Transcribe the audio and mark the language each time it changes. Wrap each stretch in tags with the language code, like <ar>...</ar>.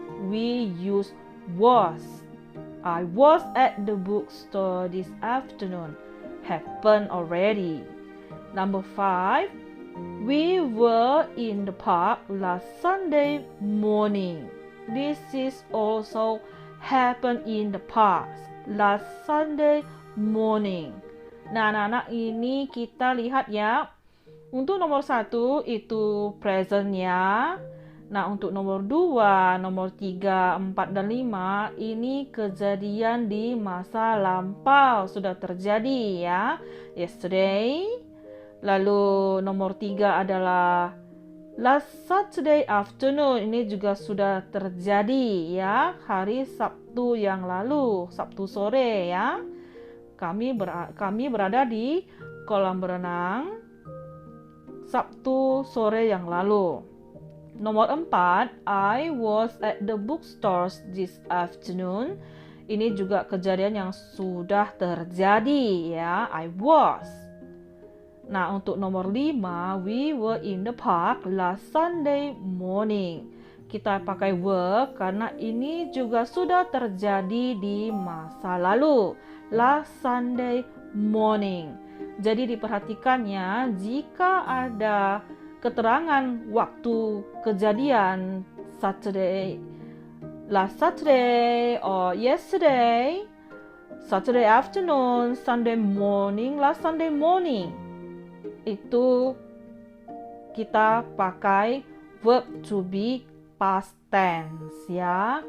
<en>We use was. I was at the bookstore this afternoon. Happened already. Number 5, we were in the park last Sunday morning. This is also happened in the past. Last Sunday morning.</en> <id>Nah, anak-anak, ini kita lihat ya. Untuk nomor 1 itu present-nya. Nah, untuk nomor 2, nomor 3, 4, dan 5 ini kejadian di masa lampau, sudah terjadi ya. Yesterday. Lalu nomor 3 adalah</id> <en>last Saturday afternoon.</en> <id>Ini juga sudah terjadi ya, hari Sabtu yang lalu, Sabtu sore ya. Kami berada di kolam berenang Sabtu sore yang lalu. Nomor 4,</id> <en>I was at the bookstores this afternoon.</en> <id>Ini juga kejadian yang sudah terjadi ya, I was. Nah, untuk nomor 5,</id> <en>we were in the park last Sunday morning.</en> <id>Kita pakai were karena ini juga sudah terjadi di masa lalu,</id> <en>last Sunday morning.</en> <id>Jadi diperhatikannya, jika ada keterangan waktu kejadian</id> <en>Saturday, last Saturday or yesterday, Saturday afternoon, Sunday morning,</en> <id>last Sunday morning, itu kita pakai verb to be past tense ya.</id>